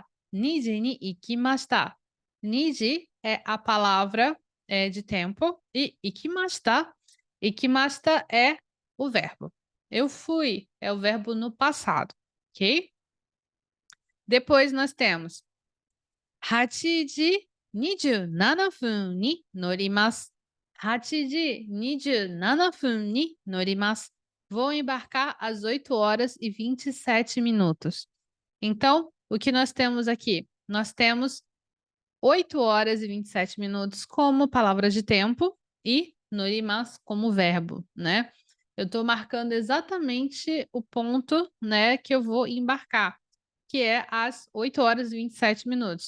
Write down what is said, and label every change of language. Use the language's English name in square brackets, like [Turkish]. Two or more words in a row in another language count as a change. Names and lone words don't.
[Japanese] 2 時に行きました. [Portuguese] 2時 é a palavra de tempo e ikimashita. Ikimashita é o verbo. Eu fui é o verbo no passado, ok? Depois nós temos [Japanese] 8 時27分に乗ります. 8時27分に乗ります. [Portuguese] Vou embarcar às 8 horas e 27 minutos. Então, o que nós temos aqui? Nós temos 8 horas e 27 minutos como palavra de tempo e norimasu como verbo, né? Eu estou marcando exatamente o ponto, né, que eu vou embarcar, que é às 8 horas e 27 minutos.